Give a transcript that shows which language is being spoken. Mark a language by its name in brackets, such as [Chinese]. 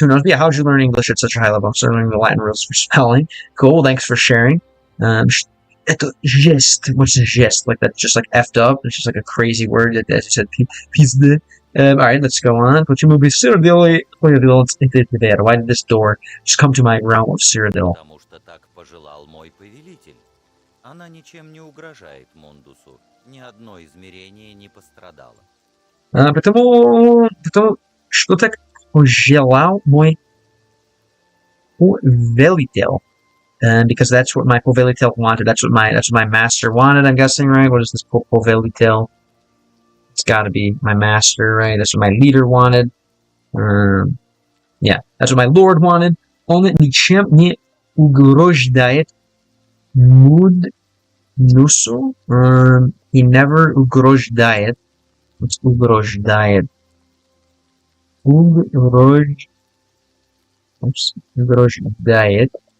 [English] But yeah, how'd you learn English at such a high level? I'm starting learning the Latin rules for spelling. Cool. Thanks for sharing. Это jest. What's a jest? Like that's just like effed up. It's just like a crazy word. As you said, pizde. All right, let's go on. Why did this door just come to my realm of Cyrodiil? [Russian] Потому что так пожелал мой повелитель. Она ничем не угрожает Мундусу. Ни одно измерение не пострадало. Потому что так пожелал мой повелитель. [English] Because that's what my povelitel wanted. That's what my master wanted. I'm guessing, right? What is this povelitel? It's got to be my master, right? That's what my leader wanted. Yeah, that's what my lord wanted. [Russian] Он ничем не угрождает Муднусу. [English] He never [Russian] угрождает. [English] What's угрождает? [Russian] Угрождает.